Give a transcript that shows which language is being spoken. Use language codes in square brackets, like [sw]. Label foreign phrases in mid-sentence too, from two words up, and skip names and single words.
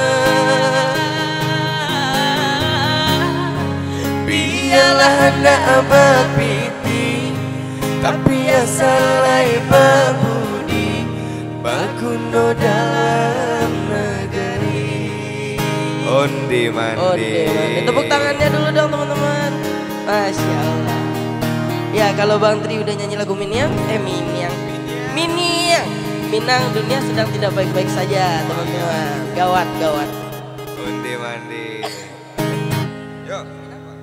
[min] Biarlah hendak berpiti tapi asalai babudi baguno dalam negeri. Onde mande. [id] Tepuk tangannya dulu dong teman-teman. [ar] ما شاء الله. [id] Ya kalau Bang Tri udah nyanyi lagu Minang, Minang dunia sedang tidak baik-baik saja teman-teman. Gawat. [min] Onde mande. Yo.